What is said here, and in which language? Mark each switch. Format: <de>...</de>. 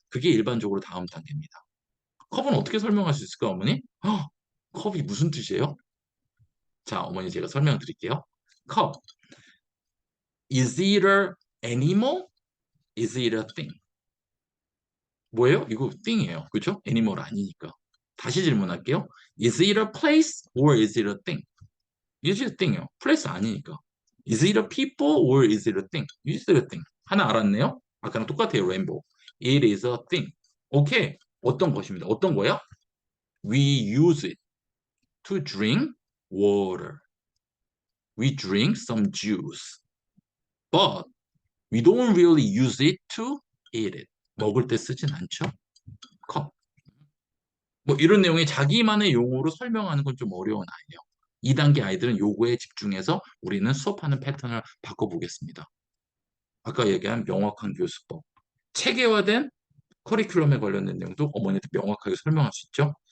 <ko>그게 일반적으로 다음 단계입니다. 컵은 어떻게 설명할 수 있을까, 어머니? 컵이 무슨 뜻이에요? 자, 어머니 제가 설명드릴게요.</ko> <en>컵. Is it a animal? Is it a thing?</en> <ko>뭐예요? 이거 thing이에요. 그렇죠? 애니멀 아니니까. 다시 질문할게요.</ko> <en>Is it a place or is it a thing? Is it a thing이요. place</en> <ko>아니니까.</ko> <en>Is it a people or is it a thing? Is it a thing?</en> <ko>하나 알았네요. 아까랑 똑같아요. 레인보우.</ko> <en>It is a thing.</en> <ko>오케이. 어떤 것입니다. 어떤 거야?</ko> <en>We use it to drink water. We drink some juice. But we don't really use it to eat it.</en> <ko>먹을 때 쓰진 않죠. 컵. 뭐 이런 내용이 자기만의 용어로 설명하는 건 좀 어려운 아이예요. 2단계 아이들은 요거에 집중해서 우리는 수업하는 패턴을 바꿔보겠습니다. 아까 얘기한 명확한 교수법. 체계화된 커리큘럼에 관련된 내용도 어머니한테 명확하게 설명할 수 있죠.</ko>